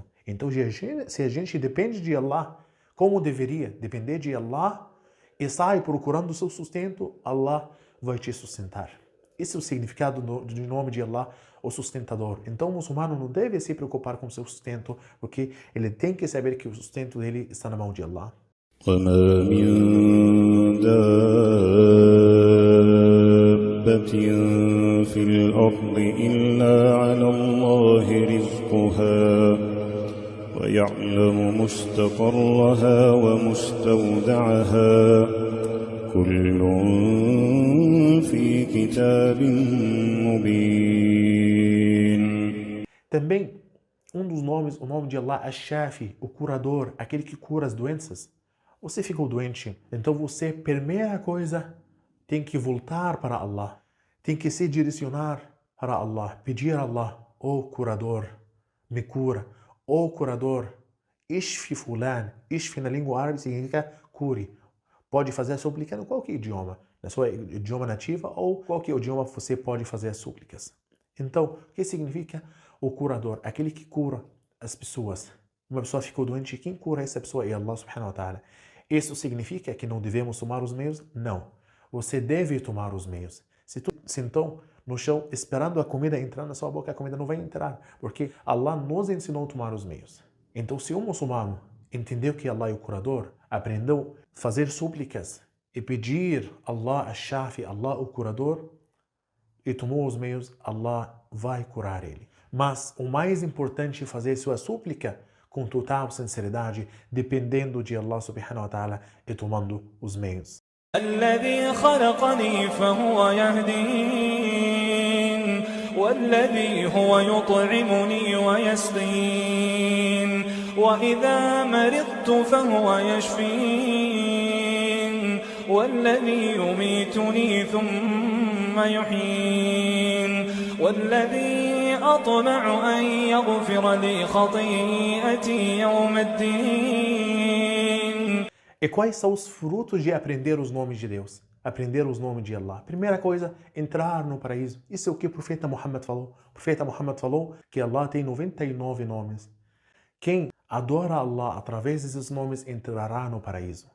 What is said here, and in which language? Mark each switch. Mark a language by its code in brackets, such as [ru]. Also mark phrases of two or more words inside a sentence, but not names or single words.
[pt] Então, se a gente depende de Allah como deveria depender de Allah, e sai procurando o seu sustento, Allah vai te sustentar. Esse é o significado do nome de Allah, o sustentador. Então o muçulmano não deve se preocupar com o seu sustento, porque ele tem que saber que o sustento dele está na mão de Allah. [ar] وما من دابة في الأرض إلا على الله رزقها ويعلم مستقرها ومستودعها كل في كتاب مبين. [pt] Também, um dos nomes, o nome de Allah é Shafi, o curador, aquele que cura as doenças. Você ficou doente, então você, primeira coisa, tem que voltar para Allah. Tem que se direcionar para Allah, pedir a Allah, ó curador, me cura. Ó curador, [ar] اشف فلان. [pt] Ishfi na língua árabe significa cure. Pode fazer a súplica em qualquer idioma, na sua idioma nativa ou qualquer idioma você pode fazer as súplicas. Então, o que significa o curador? Aquele que cura as pessoas. Uma pessoa ficou doente, quem cura essa pessoa é [ar] الله سبحانه وتعالى. [pt] Isso significa que não devemos tomar os meios? Não. Você deve tomar os meios. Se tu sentou no chão esperando a comida entrar na sua boca, a comida não vai entrar, porque Allah nos ensinou a tomar os meios. Então, se um muçulmano entendeu que Allah é o curador, aprendeu a fazer súplicas e pedir [ar] الله الشافي, [pt] Allah o curador, e tomou os meios, Allah vai curar ele. Mas o mais importante é fazer sua súplica com total sinceridade, dependendo de [ar] الله سبحانه وتعالى [pt] e tomando os meios. [ar] الذي خلقني فهو يهدين والذي هو يطعمني ويسقين وإذا مرضت فهو يشفين والذي يميتني ثم يحيين والذي أطمع أن يغفر لي خطيئتي يوم الدين. [pt] E quais são os frutos de aprender os nomes de Deus? Aprender os nomes de Allah. Primeira coisa, entrar no paraíso. Isso é o que o profeta Muhammad falou. O profeta Muhammad falou que Allah tem 99 nomes. Quem adora Allah através desses nomes entrará no paraíso.